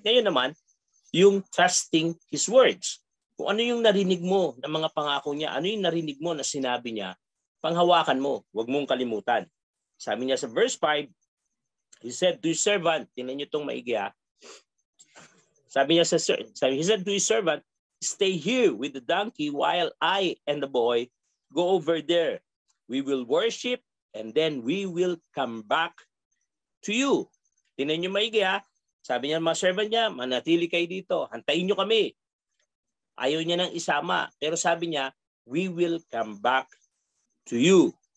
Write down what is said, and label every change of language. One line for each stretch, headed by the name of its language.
Filipino: Ngayon naman, yung
English: trusting His words.
Filipino: Kung ano yung narinig mo ng mga pangako niya, ano yung narinig mo na sinabi niya, panghawakan mo, huwag mong kalimutan. Sabi niya sa verse 5,
English: He said to His servant,
Filipino: tingnan niyo itong maigi Sabi niya
English: he said to His servant, stay here with the donkey while I and the boy go over there. We will worship and then we will come back to you.
Filipino: Tingnan niyo maigi Sabi niya mga servant niya, manatili kayo dito. Hantayin niyo kami. Ayaw niya nang isama. Pero sabi niya,
English: we will come back to you.